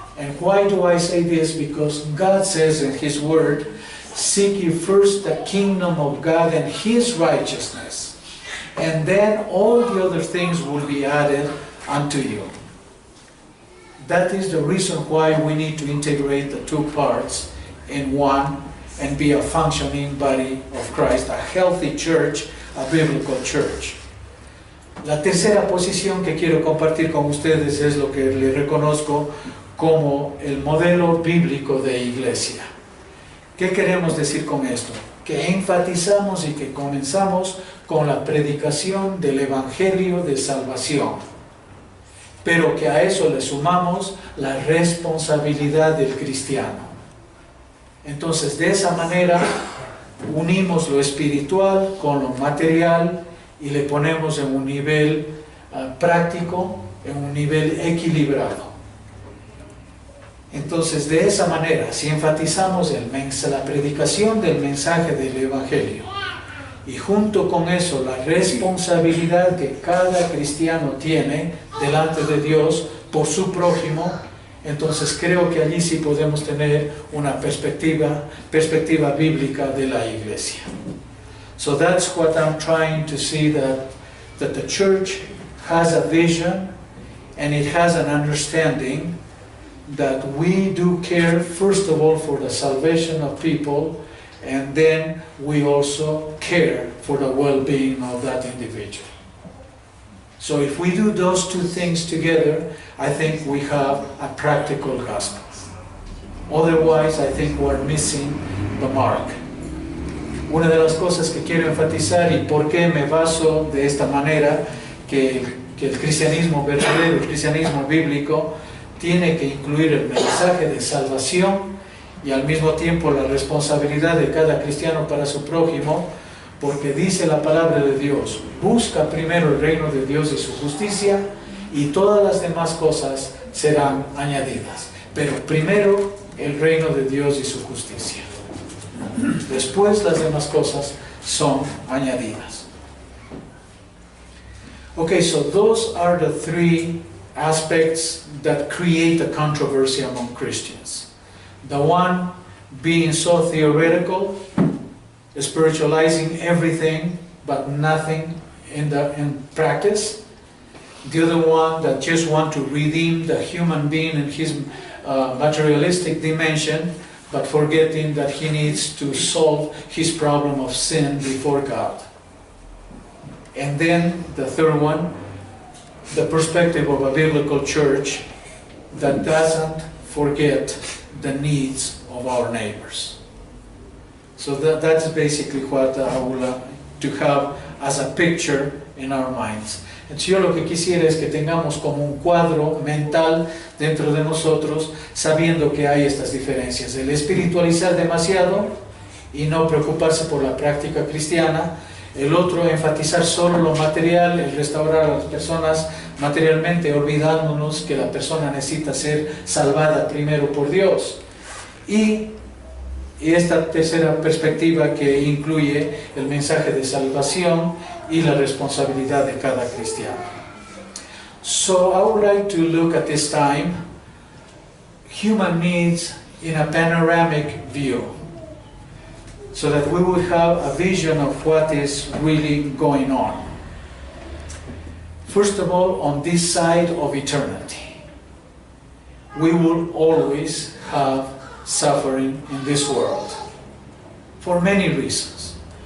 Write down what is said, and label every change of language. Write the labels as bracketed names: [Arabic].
[English] And why do I say this? Because God says in His Word, seek ye first the kingdom of God and His righteousness, and then all the other things will be added unto you. That is the reason why we need to integrate the two parts in one and be a functioning body of Christ, a healthy church, a biblical church. [Spanish] La tercera posición que quiero compartir con ustedes es lo que le reconozco como el modelo bíblico de iglesia. ¿Qué queremos decir con esto? Que enfatizamos y que comenzamos con la predicación del Evangelio de salvación, pero que a eso le sumamos la responsabilidad del cristiano. Entonces, de esa manera, unimos lo espiritual con lo material y le ponemos en un nivel práctico, en un nivel equilibrado. Entonces, de esa manera, si enfatizamos la predicación del mensaje del Evangelio y junto con eso la responsabilidad que cada cristiano tiene delante de Dios por su prójimo, entonces creo que allí sí podemos tener una perspectiva bíblica de la iglesia. [English] So that's what I'm trying to see, that the church has a vision and it has an understanding that we do care first of all for the salvation of people, and then we also care for the well-being of that individual. So if we do those two things together, I think we have a practical gospel. Otherwise, I think we're missing the mark. [Spanish] Una de las cosas que quiero enfatizar y por qué me baso de esta manera, que el cristianismo verdadero, el cristianismo bíblico, tiene que incluir el mensaje de salvación y al mismo tiempo la responsabilidad de cada cristiano para su prójimo, porque dice la palabra de Dios, busca primero el reino de Dios y su justicia y todas las demás cosas serán añadidas. Pero primero el reino de Dios y su justicia. Después las demás cosas son añadidas. [English] Okay, so those are the three aspects that create a controversy among Christians. The one being so theoretical, spiritualizing everything but nothing in practice. The other one that just want to redeem the human being in his materialistic dimension, but forgetting that he needs to solve his problem of sin before God. And then the third one, the perspective of a biblical church that doesn't forget the needs of our neighbors. So that's basically what I would like to have as a picture in our minds. [Spanish] Entonces yo lo que quisiera es que tengamos como un cuadro mental dentro de nosotros, sabiendo que hay estas diferencias. El espiritualizar demasiado y no preocuparse por la práctica cristiana. El otro, enfatizar solo lo material, el restaurar a las personas materialmente, olvidándonos que la persona necesita ser salvada primero por Dios. Y esta tercera perspectiva que incluye el mensaje de salvación y la responsabilidad de cada cristiano. [English] So I would like to look at this time human needs in a panoramic view, so that we would have a vision of what is really going on. First of all, on this side of eternity, we will always have suffering in this world for many reasons.